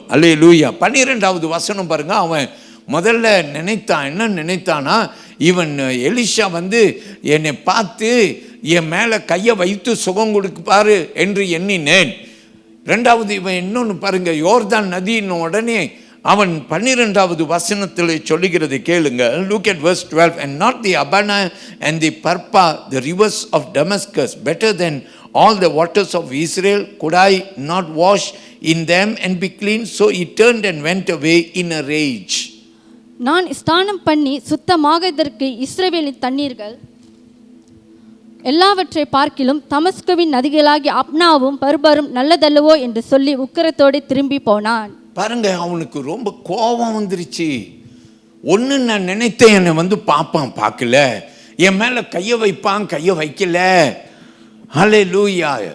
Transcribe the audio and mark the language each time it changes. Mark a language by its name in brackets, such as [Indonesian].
[Tamil] அல்லேலூயா. 12வது வசனம் பாருங்க. அவன் முதல்ல நினைத்தான், என்ன நினைத்தானா? இவன் எலிஷா வந்து என்னை பார்த்து என் மேலே கையை வைத்து சுகம் கொடுப்பாரு என்று எண்ணினேன். ரெண்டாவது இவன் இன்னொன்று பாருங்க, யோர்தான் நதியின் உடனே அவன் 12வது வசனத்தில் சொல்லுகிறது கேளுங்க. [English] Look at verse 12. And not the Abana and the Parpa, the rivers of Damascus, better than all the waters of Israel, could I not wash in them and be clean? So he turned and went away in a rage. [Tamil] நான் ஸ்நானம் பண்ணி சுத்தமாகதற்கு இஸ்ரவேலின் தண்ணீர்கள் எல்லாவற்றை பார்க்கிலும் தமஸ்குவின் நதிகளாகி அப்னாவும் பர்பரும் நல்லதல்லவோ என்று சொல்லி உக்கிரத்தோடு திரும்பி போனான். பாருங்க, அவனுக்கு ரொம்ப கோபம் வந்துருச்சு. ஒன்று நான் நினைத்தேன், என்னை வந்து பார்ப்பான், பார்க்கல, என் மேலே கையை வைப்பான், கையை வைக்கல. ஹல்லேலூயா.